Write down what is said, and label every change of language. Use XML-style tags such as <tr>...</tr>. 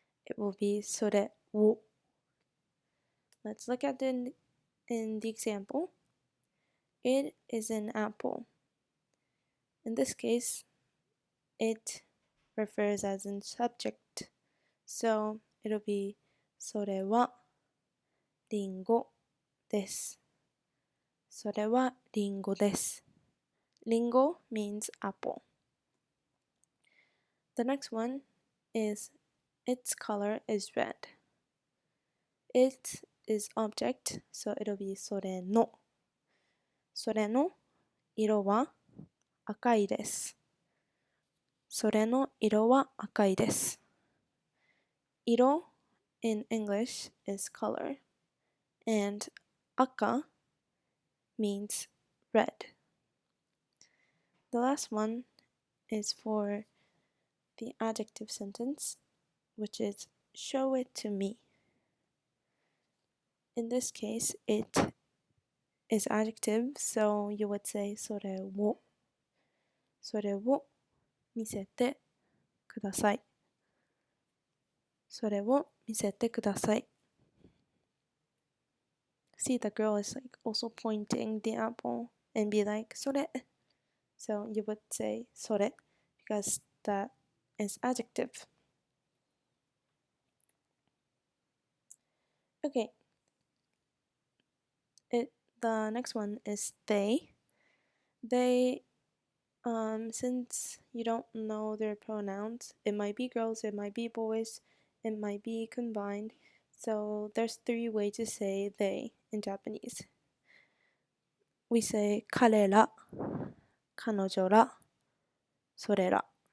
<en>it will be それを. Let's look at it in the example. It is an apple. In this case, it refers as in subject. So it'll be</en> <ja>それはリンゴです。それはリンゴです。</ja> <en>Lingo means apple. The next one is its color is red. It is object, so it'll be それの。</en> <ja>それの色は赤いです。それの色は赤いです。</ja> <en>色 in English is color, and 赤 means red. The last one is for the adjective sentence, which is show it to me. In this case, it is adjective, so you would say</en> <ja>それを見せてください。それを見せてください。</ja> <en>See, the girl is like also pointing the apple and be like それ. So you would say それ because that is adjective. Okay. The next one is they. They, since you don't know their pronouns, it might be girls, it might be boys, it might be combined. So there's 3 ways to say they in Japanese. We say 彼ら、彼女ら、それら。</en>